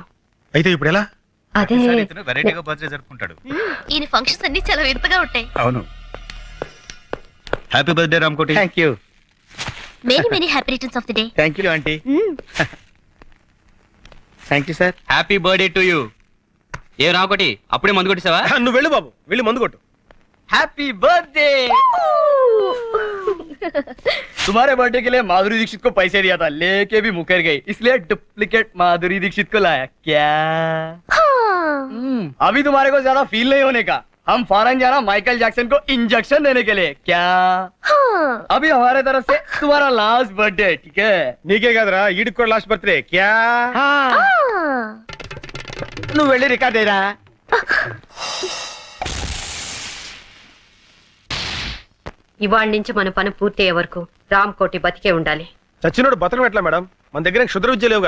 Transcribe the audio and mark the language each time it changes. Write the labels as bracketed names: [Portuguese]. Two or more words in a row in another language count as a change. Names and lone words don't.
[Telugu] అయితే ఇప్పుడు ఎలా? అదే వెరైటీగా బర్త్డే జరుపుకుంటాడు. ఈయన ఫంక్షన్స్ అన్ని చాలా వింతగా ఉంటాయి. అవును. [English] happy birthday [Telugu] రామకోటి. [English] Thank you. Many many happy returns of the day. Thank you aunty. Thank you sir. happy birthday to you. [Telugu] ఏ రామకోటి, అప్పుడే మందు కొట్టేసావా? నువ్వు వెళ్ళు బాబు, వెళ్ళి మందు కొట్టు. [English] Happy birthday. [Hindi] तुम्हारे बर्थडे के लिए माधुरी दीक्षित को पैसे दिया था, लेके भी मुकर गई, इसलिए डुप्लीकेट माधुरी दीक्षित को लाया. क्या? अभी तुम्हारे को ज्यादा फील नहीं होने का. हम फॉरेन जाना माइकल जैक्सन को इंजेक्शन देने के लिए. क्या? अभी हमारे तरफ से तुम्हारा [English] last birthday. [Hindi] ठीक है? [Telugu] నీకే కదరా ఈడికి కూడా [English] last birthday. [Telugu] క్యా? నువ్వు వెళ్ళి రికార్డ్ అయ్యరా. ఇవాళ నుంచి మన పని పూర్తి అయ్యే వరకు రామకోటి బతికే ఉండాలి. చచ్చినోడు బతకం ఎట్లా మేడం? మన దగ్గర క్షుద్ర విద్య లేవుగా.